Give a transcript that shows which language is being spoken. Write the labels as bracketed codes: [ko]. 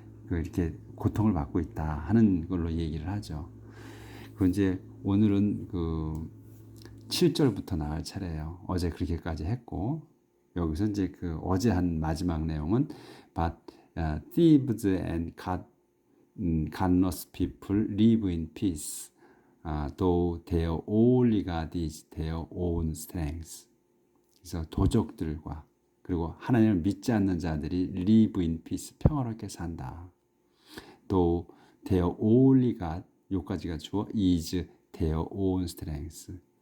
[ko] 이렇게 고통을 받고 있다 하는 걸로 얘기를 하죠. 이제 오늘은 7절부터 나갈 차례예요. 어제 그렇게까지 했고, 여기서 이제 어제 한 마지막 내용은 [en] But thieves and godless people live in peace, though their only God is their own strength. [ko] 그래서 도적들과 그리고 하나님을 믿지 않는 자들이 [en] live in peace, [ko] 평화롭게 산다. [en] 또 their only God, [ko] 요까지가 주어 [en] is their own strength.